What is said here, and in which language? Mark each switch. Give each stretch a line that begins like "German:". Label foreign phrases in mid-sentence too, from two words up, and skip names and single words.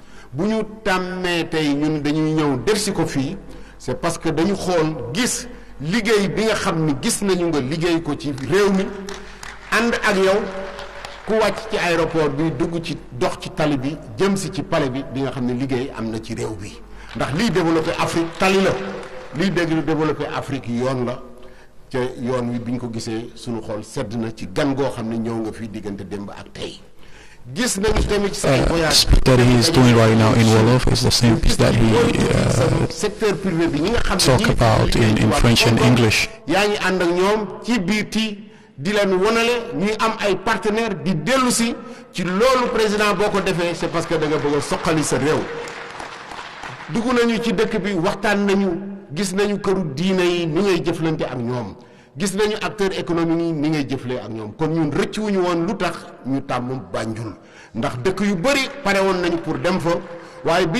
Wolof: bu ñu tàmmee tey ñun dañuy ñëw delsi ko fii
French: c'est parce que
Wolof: dañu xool gis liggéey bi nga xam ni gis nañu nga liggéey ko ci réew mi ànd ak yow ku wàcc ci aéroport bi dugg ci dox ci tali bi jëm si ci palais bi di nga xam ne liggéey am na ci réew bi ndax liy développé Afrique tali la liy développé Afrique yoon la ca yoon wi bi ñu ko gisee suñu xool sedd na ci gan goo xam ne ñëw nga fii diggante démb ak tey.
English: Speech that he is doing right now in Wolof is the same speech that he talk about in French and English.
Wolof: yaa ngi ànd ak ñoom ci biiti di leen wonale ñuy am ay partenaires di dellu si ci loolu président boo ko defee
French: c'est parce que
Wolof: da nga bëgg a soqali sa réew dugg nañu ci dëkk bi waxtaan nañu gis nañu këru diine yi ni ngay jëflante ak ñoom gis nañu
French: acteur économique
Wolof: yi ni ngay jëflee ak ñoom kon ñun rëcc wuñu woon lu tax ñu tàmm Banjul ndax dëkk yu bëri pare woon nañu pour dem fa waaye bi